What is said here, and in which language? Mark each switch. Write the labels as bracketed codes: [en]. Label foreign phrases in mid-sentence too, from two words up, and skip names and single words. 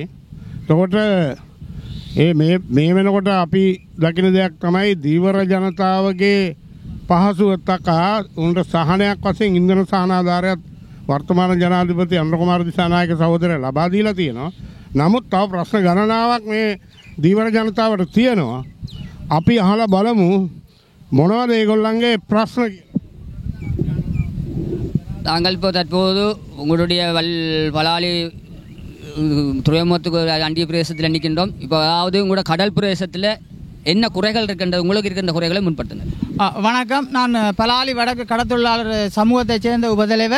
[si] එතකොට මේ වෙනකොට අපි දකින දෙයක් තමයි දීවර ජනතාවගේ පහසුව තකා උන්ට සහනයක් වශයෙන් ඉන්ධන සහනාධාරයක් වර්තමාන ජනාධිපති අනුර කුමාර දිසානායක සහෝදරයා ලබා දීලා තියෙනවා. නමුත් තව ප්‍රශ්න ගණනාවක් මේ දීවර ජනතාවට තියෙනවා. අපි අහලා බලමු මොනවද ඒගොල්ලන්ගේ ප්‍රශ්න කියලා. [ta] தாங்கள் இப்போ தற்போது உங்களுடைய பலாலி துறைமுகத்துக்கு அண்டிய பிரதேசத்தில் நிற்கின்றோம். இப்போ அதாவது உங்களோட கடல் பிரதேசத்தில் என்ன குறைகள் இருக்கின்ற உங்களுக்கு இருக்கின்ற குறைகளை முன்படுத்துங்க. வணக்கம். நான் பலாலி வடக்கு கடத்தொழிலாளர் சமூகத்தைச் சேர்ந்த உபதலைவர்.